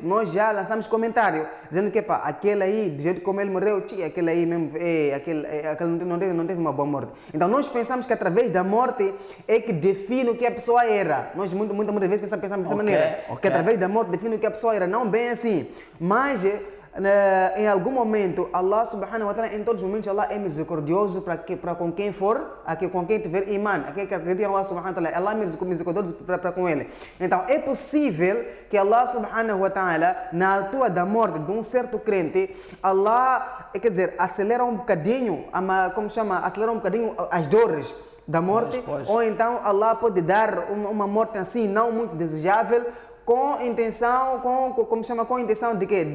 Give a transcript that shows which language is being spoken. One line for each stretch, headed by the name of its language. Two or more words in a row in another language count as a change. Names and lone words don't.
Portuguese: Nós já lançamos comentário, dizendo que aquele aí, do jeito como ele morreu, aquele aí mesmo, aquele não teve uma boa morte. Então nós pensamos que através da morte é que define o que a pessoa era. Nós muitas vezes pensamos dessa maneira, que através da morte define o que a pessoa era, não bem assim, mas em algum momento,
Arabic: الله سبحانه وتعالى,
Portuguese: em todos os momentos, Allah é misericordioso para com quem for, com quem tiver iman, aquele que acredita em
Arabic: الله سبحانه وتعالى,
Portuguese: Allah é misericordioso para com ele. Então, é possível que
Arabic: الله سبحانه وتعالى,
Portuguese: na altura da morte de um certo crente, Allah, quer dizer, acelera um bocadinho, acelera um bocadinho as dores da morte, ou então Allah pode dar uma morte assim, não muito desejável, com intenção, com intenção de quê?